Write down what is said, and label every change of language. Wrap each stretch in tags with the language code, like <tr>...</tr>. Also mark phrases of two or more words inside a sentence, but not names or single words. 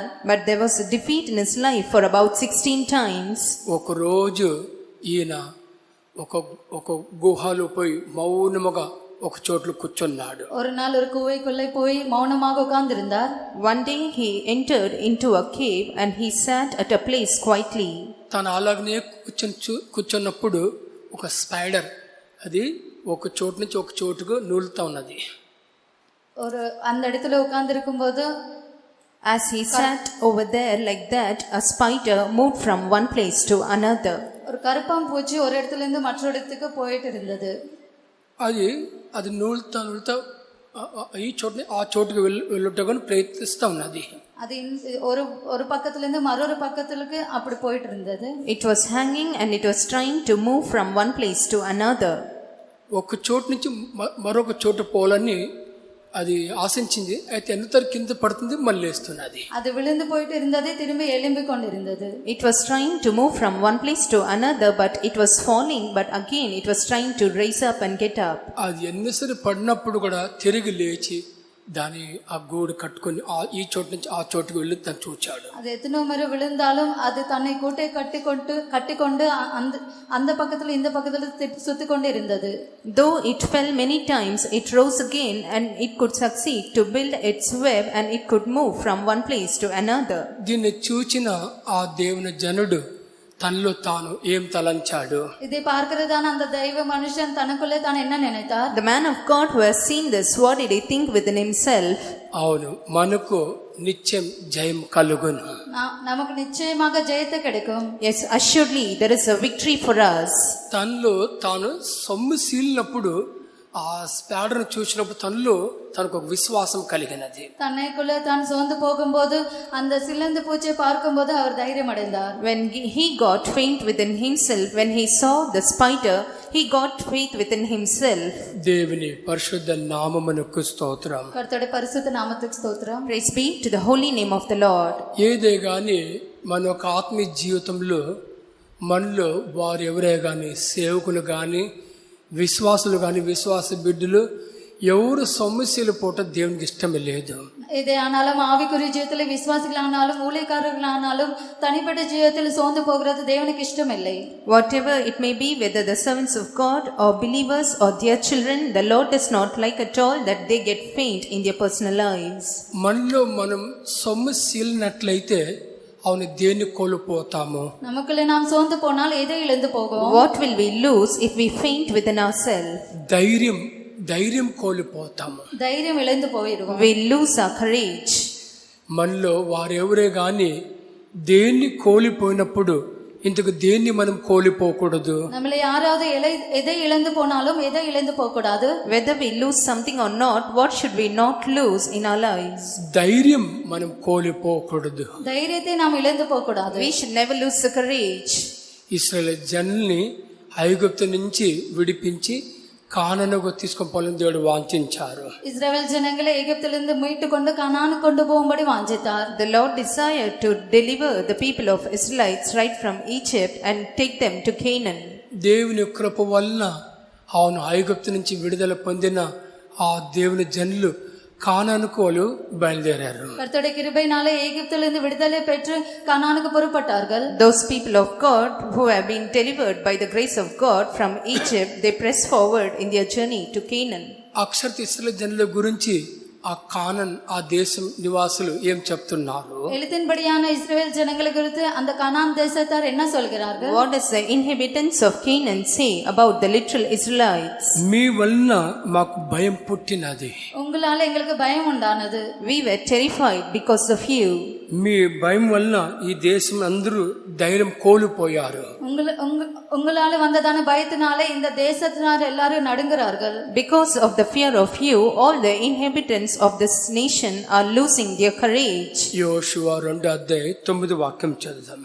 <en>But there was a defeat in his life for about 16 times.</en> <te>ఒక రోజు ఈయన ఒక గుహలో పోయి మౌనముగా ఒక చోట్ల కూర్చున్నాడు.</te> <ta>ஒரு நாள் ஒரு குகைக்குள்ளே போய் மௌனமாக உட்கார்ந்திருந்தார்.</ta> <en>One day he entered into a cave and he sat at a place quietly.</en> <te>తను అలాగనే కూర్చున్నప్పుడు ఒక స్పైడర్ అది ఒక చోటు నుంచి ఒక చోటుకు నూలుతా ఉన్నది.</te> <ta>ஒரு அந்த இடத்துல உட்கார்ந்திருக்கும் போது</ta> <en>as he sat over there like that, a spider moved from one place to another.</en> <ta>ஒரு கருப்பாம் பூச்சி ஒரு இடத்துல இருந்து மற்றொரு இடத்துக்கு போயிட்டு இருந்தது.</ta> <te>అది నూలుతా ఈ చోటుని ఆ చోటుకు వెళ్ళుటకు ప్రయత్నిస్తూ ఉన్నది.</te> <ta>அது ஒரு பக்கத்துல இருந்து மற்றொரு பக்கத்துக்கு அப்படி போயிட்டு இருந்தது.</ta> <en>It was hanging and it was trying to move from one place to another.</en> <te>ఒక చోటు నుంచి మరొక చోటు పోవాలని అది ఆశించింది. అయితే ఎన్నిసారి కింద పడుతుంది, మళ్ళీ లేస్తున్నది.</te> <ta>அது விழுந்து போயிட்டு இருந்தது, திரும்பி எழும்பி கொண்டிருந்தது.</ta> <en>It was trying to move from one place to another, but it was falling, but again it was trying to raise up and get up.</en> <te>అది ఎన్నిసారి పడినప్పుడు కూడా తిరిగి లేచి దాని ఆ గూడు కట్టుకొని ఈ చోటు నుంచి ఆ చోటుకు వెళ్ళి తను చూచాడు.</te> <ta>அது எத்தனை முறை விழுந்தாலும் அது தன்னை கூட்டை கட்டிக்கொண்டு அந்த பக்கத்துல இந்த பக்கத்துல சுத்தி கொண்டு இருந்தது.</ta> <en>Though it fell many times, it rose again and it could succeed to build its web and it could move from one place to another.</en> <te>దీన్ని చూచిన ఆ దేవుని జనుడు తనలో తాను ఏం తలంచాడు?</te> <ta>இதை பார்க்கிறதான அந்த தெய்வ மனுஷன் தனக்குள்ளே தான் என்ன நினைத்தார்?</ta> <en>The man of God who has seen this, what did he think within himself?</en> <te>అవును, మనకు నిత్యం జయం కలుగును.</te> <ta>நமக்கு நிச்சயமாக ஜெயத்தை கிடைக்கும்.</ta> <en>Yes, assuredly there is a victory for us.</en> <te>తనలో తాను సొమ్ముసీలినప్పుడు ఆ స్పాడర్ను చూసినప్పుడు తనలో తనకు ఒక విశ్వాసం కలిగినది.</te> <ta>தன்னைக்குள்ளே தான் சோர்ந்து போகும்போது அந்த சிலந்து பூச்சியை பார்க்கும்போது அவர் தைரியம் அடைந்தார்.</ta> <en>When he got faith within himself, when he saw the spider, he got faith within himself.</en> <te>దేవుని పరిశుద్ధ నామమునకు స్తోత్రం.</te> <ta>கர்த்தருடைய பரிசுத்த நாமத்துக்கு ஸ்தோத்திரம்.</ta> <en>Praise be to the holy name of the Lord.</en> <te>ఏదే గాని మన ఒక ఆత్మీయ జీవితంలో మనలో వారు ఎవరే గాని సేవకులు గాని విశ్వాసులు గాని విశ్వాస బిడ్డలు ఎవరు సమస్యలు పోట దేవునికి ఇష్టమే లేదు.</te> <ta>இதே ஆனாலும் ஆவிக்குரிய ஜீவிதத்திலே விசுவாசிகளானாலும் ஊழியக்காரர்களானாலும் தனிப்பட்ட ஜீவிதத்தில் சோர்ந்து போகிறது தேவனுக்கு இஷ்டம் இல்லை.</ta> <en>Whatever it may be, whether the servants of God or believers or their children, the Lord does not like at all that they get faint in their personal lives.</en> <te>మనలో మనం సమస్యలనట్లయితే అవును దేన్ని కోల్పోతాము?</te> <ta>நமக்குள்ளே நாம் சோர்ந்து போனால் எதை இழந்து போகும்?</ta> <en>What will we lose if we faint within ourselves?</en> <te>ధైర్యం కోల్పోతాము.</te> <ta>தைரியம் இழந்து போயிடுவோம்.</ta> <en>We lose our courage.</en> <te>మనలో వారెవరే గాని దేన్ని కోల్పోయినప్పుడు ఇంతకు దేన్ని మనం కోల్పోకూడదు?</te> <ta>நம்மள யாராவது எதை இழந்து போனாலும் எதை இழந்து போக கூடாது?</ta> <en>Whether we lose something or not, what should we not lose in our lives?</en> <te>ధైర్యం మనం కోల్పోకూడదు.</te> <ta>தைரியத்தை நாம் இழந்து போக கூடாது.</ta> <en>We should never lose the courage.</en> <te>ఇశ్రాయేలు జనుల్ని ఐగుప్తు నుంచి విడిపించి కానానుకు తీసుకొని పోవాలని దేవుడు వాంఛించారు.</te> <ta>இஸ்ரவேல் ஜனங்களை எகிப்திலிருந்து மீட்டு கொண்டு கானானுக்கு கொண்டு போகும்படி வாஞ்சித்தார்.</ta> <en>The Lord desired to deliver the people of Israelites right from Egypt and take them to Canaan.</en> <te>దేవుని కృప వలన అవును ఐగుప్తు నుంచి విడుదల పొందిన ఆ దేవుని జనులు కానానుకు వాళ్ళు బయలుదేరారు.</te> <ta>கர்த்தருடைய கிருபையினாலே எகிப்திலிருந்து விடுதலை பெற்று கானானுக்கு புறப்பட்டார்கள்.</ta> <en>Those people of God who have been delivered by the grace of God from Egypt, they press forward in their journey to Canaan.</en> <te>అక్షర ఇశ్రాయేలు జనుల గురించి ఆ కానాన్ ఆ దేశం నివాసులు ఏం చెప్తున్నారు?</te> <ta>எழுத்தின்படியான இஸ்ரவேல் ஜனங்களை குறித்து அந்த கானான் தேசத்தார் என்ன சொல்கிறார்கள்?</ta> <en>What does the inhabitants of Canaan say about the literal Israelites?</en> <te>మీ వలన మాకు భయం పుట్టినది.</te> <ta>உங்களால எங்களுக்கு பயம் உண்டானது.</ta> <en>We were terrified because of you.</en> <te>మీ భయం వలన ఈ దేశం అందరూ ధైర్యం కోల్పోయారు.</te> <ta>உங்களால வந்ததான பயத்தினாலே இந்த தேசத்தினர் எல்லாரும் நடுங்குறார்கள்.</ta> <en>Because of the fear of you, all the inhabitants of this nation are losing their courage.</en> <te>యోషువ 2:9 చదువుదాం.</te>